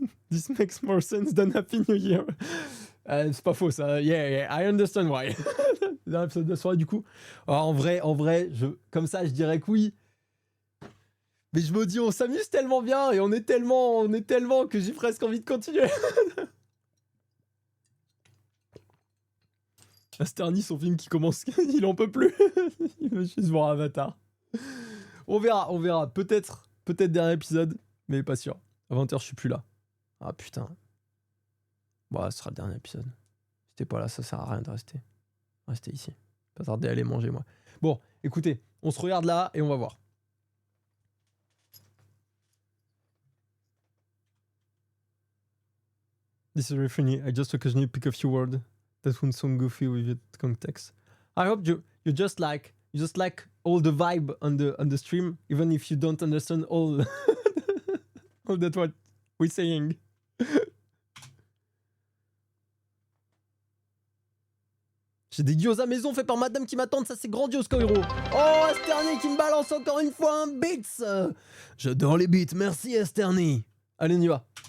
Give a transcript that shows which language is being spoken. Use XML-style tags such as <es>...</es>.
<en>This makes more sense than Happy New Year.</en> <fr>C'est pas faux ça.</fr> <en>Yeah, I understand why.</en> <fr>Dans l'épisode de soirée, du coup. Alors, en vrai, comme ça, je dirais que oui. Mais je me dis, on s'amuse tellement bien et on est tellement que j'ai presque envie de continuer. Asterny, son film qui commence, il en peut plus. Il veut juste voir Avatar. On verra. Peut-être dernier épisode, mais pas sûr. À 20h, je suis plus là. Ah putain. Bon, ce sera le dernier épisode. Si t'es pas là, ça sert à rien de rester. Restez ici. Pas tarder à aller manger, moi. Bon, écoutez, on se regarde là et on va voir.</fr> <en>This is very funny. I just occasionally pick a few words that won't sound goofy with your context. I hope you just like all the vibe on the stream, even if you don't understand all that what we're saying.</en> <fr>J'ai des gyoza maison faits par madame qui m'attendent, ça c'est grandiose, Koiro. Oh, Asterny qui me balance encore une fois un beats. J'adore les beats, merci Asterny. Allez, on y va.</fr>